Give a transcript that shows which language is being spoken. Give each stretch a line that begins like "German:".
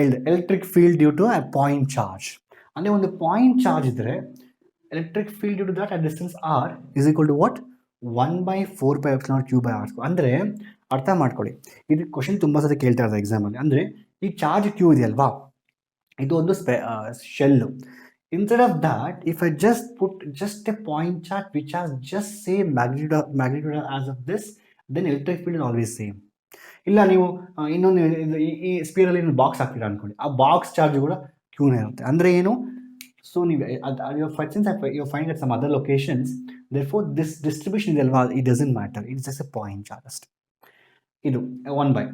English: Electric field due to a point charge.
Kannada: ಅಂದರೆ ಒಂದು point charge ಇದ್ದರೆ
English: Electric field due to that at distance r is equal to what 1/4π epsilon naught Q by r².
Kannada: ಅಂದರೆ ಅರ್ಥ ಮಾಡ್ಕೊಳ್ಳಿ, ಇದು question ತುಂಬ ಸತಿ ಕೇಳ್ತಾ ಇದ್ದಾರೆ ಎಕ್ಸಾಮಲ್ಲಿ. ಅಂದರೆ ಈ ಚಾರ್ಜ್ ಕ್ಯೂ ಇದೆಯಲ್ವಾ, ಇದು ಒಂದು shell.
English: Instead of that, if I just put just a point charge which has just same magnitude as of this, then electric field is always same.
Kannada: ಇಲ್ಲ ನೀವು ಇನ್ನೊಂದು ಈ ಸ್ಪೀರಲ್ಲಿ ಬಾಕ್ಸ್ ಹಾಕ್ತೀರಾ ಅಂದ್ಕೊಳ್ಳಿ, ಆ ಬಾಕ್ಸ್ ಚಾರ್ಜ್ ಕೂಡ ಕ್ಯೂನೇ ಇರುತ್ತೆ. ಅಂದರೆ ಏನು, ಸೊ ನೀವು
English: you find at some other locations, therefore this distribution
Kannada: ಇದೆಯಲ್ವಾ,
English: it doesn't matter, it's just a point charge
Kannada: ಅಷ್ಟೇ. ಇದು 1 ಬೈ.